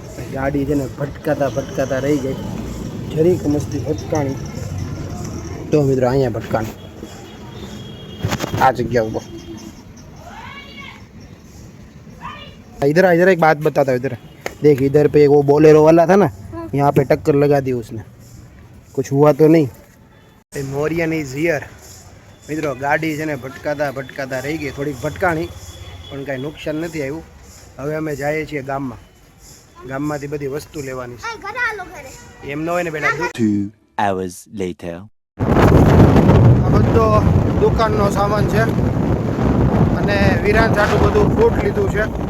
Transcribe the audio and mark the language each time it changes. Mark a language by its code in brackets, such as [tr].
[gu] ગાડી છે ને ભટકાતા રહી ગઈ. જરીક મસ્તી ભટકાણી તો મિત્રો અહીંયા ભટકાણી આ જગ્યા ઉપર. [hi] इधर इधर एक बात बताता हूँ. इधर देख, इधर पे वो बोलेरो वाला था ना, यहाँ पे टक्कर लगा दी उसने, कुछ हुआ तो नहीं. [en] મોરિયન is here. [gu] મિત્રો ગાડી છે ને ભટકાતા રહી ગઈ, થોડીક ભટકાણી પણ કાંઈ નુકસાન નથી આવ્યું. હવે અમે જઈએ છીએ ગામમાંથી બધી વસ્તુ લેવાની છે. એમ ન હોય ને બેટા. [en] 2 hours later. [gu] આ બધો દુકાનનો સામાન છે અને વિરાન સાટું બધું ફ્રૂટ લીધું છે.